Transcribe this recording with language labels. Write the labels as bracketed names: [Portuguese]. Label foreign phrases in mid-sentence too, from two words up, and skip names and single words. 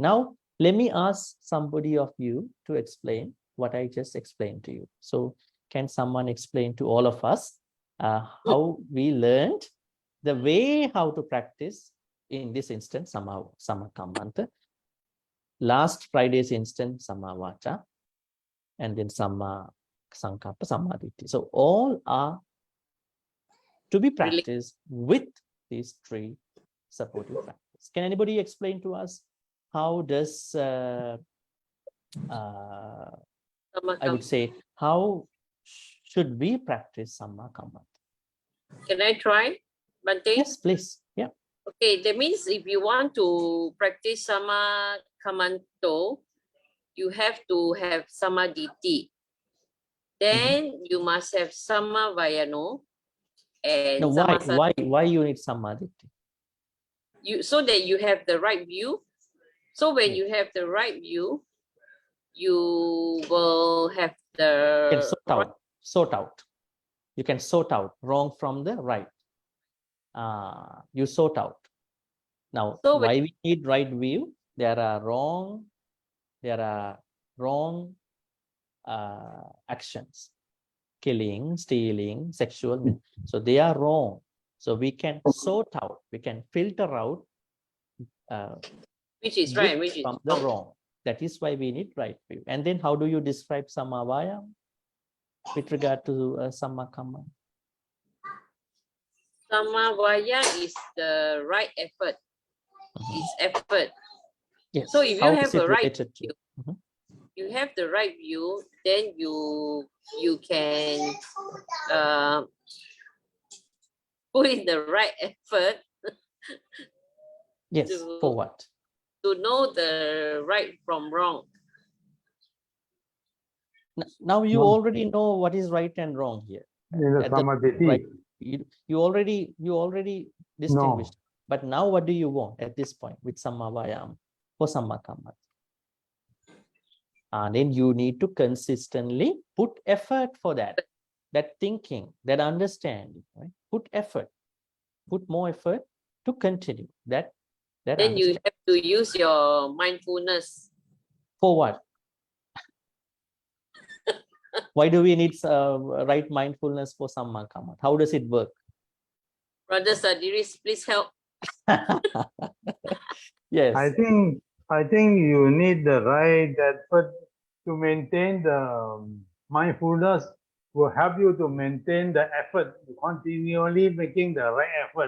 [English] Now, let me ask somebody of you to explain what I just explained to you. So, can someone explain to all of us how we learned the way how to practice in this instance, sammākammanta. Last Friday's instance, sammā-vāca, and then sammā-saṅkappa, sammā-diṭṭhi. So all are to be practiced with these three supportive practices. Can anybody explain to us how does I would say how should we practice sammākammanta? Can I try, Bhante? Yes, please. Yeah. Okay, that means if you want to practice sammākammanto, you have to have sammā-diṭṭhi. Then you must have sammā-vayano and Now, why you need sammā-diṭṭhi? so that you have the right view. So when you have the right view, you will have the You can sort out. You can sort out wrong from the right. You sort out. Now, So why we need right view? There are wrong actions, killing, stealing, sexual. So they are wrong. So we can sort out, we can filter out which is right, which is from the wrong. That is why we need right view. And then how do you describe sammā-vāyama with regard to sammā-kamma? Sammā-vaya is the right effort. It's effort. Yes. So if you How have is it a right related to? view, you have the right view, then you can put in the right effort. Yes. For what? To know the right from wrong. Now you already know what is right and wrong here. At the right, you already distinguished. But now what do you want at this point with sammā-vāyama for sammā-kamma? And then you need to consistently put effort for that thinking, that understanding, right? Put effort, put more effort to continue that. Then you have to use your mindfulness. For what? Why do we need right mindfulness for sammā-kamma? How does it work? Brother Sadiris, please help. Yes. I think you need the right effort to maintain the mindfulness. Will help you to maintain the effort, continually making the right effort.